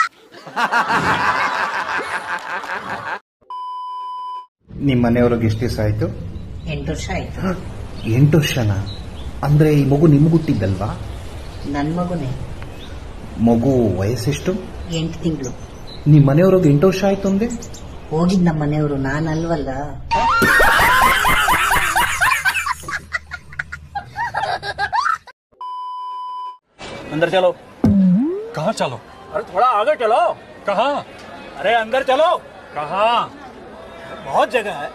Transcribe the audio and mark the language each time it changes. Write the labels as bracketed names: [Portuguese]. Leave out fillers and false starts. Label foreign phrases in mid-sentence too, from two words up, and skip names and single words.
[Kannada] ನಿಮ್ಮ ಮನೆಯವ್ರಿಗೆ ಎಷ್ಟು ದಿವಸ ಆಯ್ತು? 8 ವರ್ಷ ಆಯ್ತು. 8 ವರ್ಷನಾ? ಅಂದ್ರೆ ಈ ಮಗು ನಿಮ್ಗೆ ಹುಟ್ಟಿದ್ದಲ್ವಾ? ನನ್ ಮಗುನೇ. ಮಗು ವಯಸ್ಸೆಷ್ಟು? 8 ತಿಂಗಳು. ನಿಮ್ ಮನೆಯವ್ರಿಗೆ 8 ವರ್ಷ ಆಯ್ತು ಅಂದೆ? ಹೋಗಿದ್ ನಮ್ಮ ಮನೆಯವರು, ನಾನಲ್ವಲ್ಲ. [Hindi] अंदर चलो. कहाँ चलो? अरे थोड़ा आगे चलो. कहाँ? अरे अंदर चलो. कहाँ? बहुत जगह है.